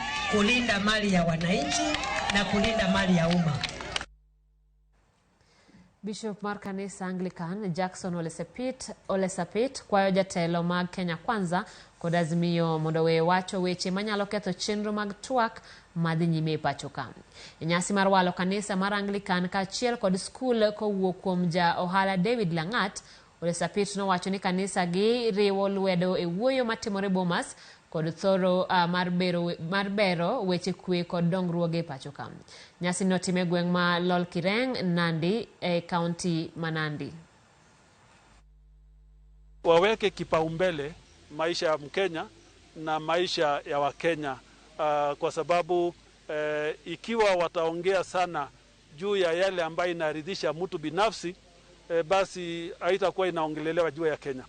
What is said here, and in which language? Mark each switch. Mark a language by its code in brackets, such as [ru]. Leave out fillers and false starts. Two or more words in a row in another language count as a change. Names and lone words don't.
[sw] kulinda mali ya wananchi na kulinda mali ya umma. [luo] Bishop mar kanisa Anglikan Jackson Ole Sapit kwayo jatelo mag Kenya Kwanza kod azimio mondo we wacho weche manyalo ketho chenro mag twak madhi nyime e pacho ka. Nyasi mar walo kanisa mar Anglikan kaachiel kod skul kowuok kuom ja ohala David Langat, Ole Sapit nowacho ni kanisa gi riwo lwedo e wuoyo matimore Bomas kod thoro mar bero weche kwe kod dongruoge pacho ka. Nyasi notime gweng' ma Lol Kireng, Nandi e kaunti Manandi. [sw] Waweke kipaumbele maisha ya Mkenya na maisha ya Wakenya, kwa sababu ikiwa wataongea sana juu ya yale ambayo inaridhisha mtu binafsi, basi haitakuwa inaongelelewa juu ya Kenya.